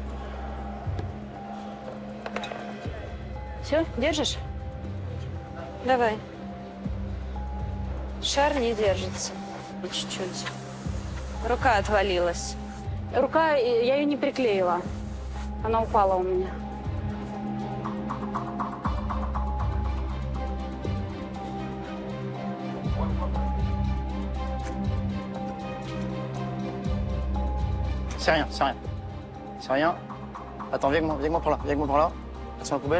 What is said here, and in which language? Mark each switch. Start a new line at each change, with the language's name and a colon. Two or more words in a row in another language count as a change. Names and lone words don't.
Russian: Все, держишь? Давай. Шар не держится. Чуть-чуть. Рука отвалилась. Рука, я ее не приклеила. Она упала у меня.
French: C'est rien. C'est rien. Attends, viens avec moi par là. Sur la poubelle.